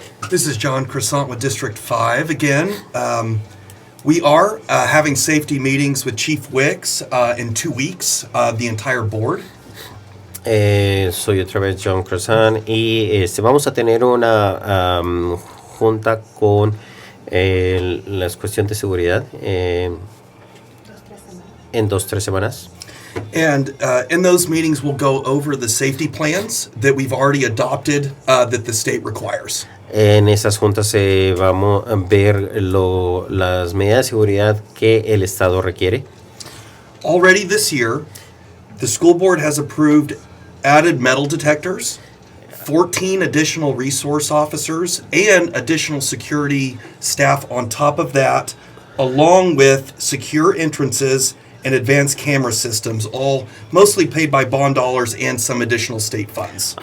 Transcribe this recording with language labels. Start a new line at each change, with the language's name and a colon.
English: This is John Crescent with District 5 again. We are having safety meetings with Chief Wicks in 2 weeks, the entire board.
Spanish: Soy otra vez John Croissant y vamos a tener una junta con las cuestiones de seguridad en 2-3 semanas.
English: And in those meetings, we'll go over the safety plans that we've already adopted that the state requires.
Spanish: En esas juntas vamos a ver las medidas de seguridad que el Estado requiere.
English: Already this year, the school board has approved added metal detectors, 14 additional resource officers, and additional security staff on top of that, along with secure entrances and advanced camera systems, all mostly paid by bond dollars and some additional state funds.